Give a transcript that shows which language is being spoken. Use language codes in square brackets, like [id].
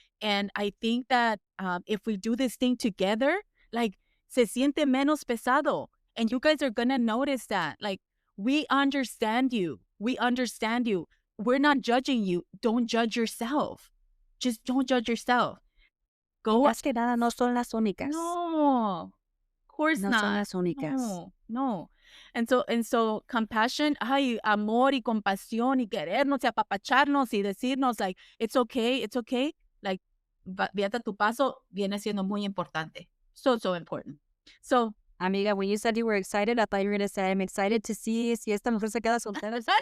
[en] And I think that if we do this thing together, like, [es] se siente menos pesado. [en] And you guys are going to notice that. Like, we understand you. We understand you. We're not judging you. Don't judge yourself. Just don't judge yourself. Go. [es] Más que nada, no son las únicas. [en] No, of course no not. [es] son las únicas. [en] No. And so compassion, [es] amor y compasión y querernos y apapacharnos y decirnos, [en] like, it's okay. Like, [es] fíjate, tu paso viene siendo muy importante. [en] So important. So, Amiga, when you said you were excited, I thought you were going to say, I'm excited to see [es] si esta mujer se queda soltera.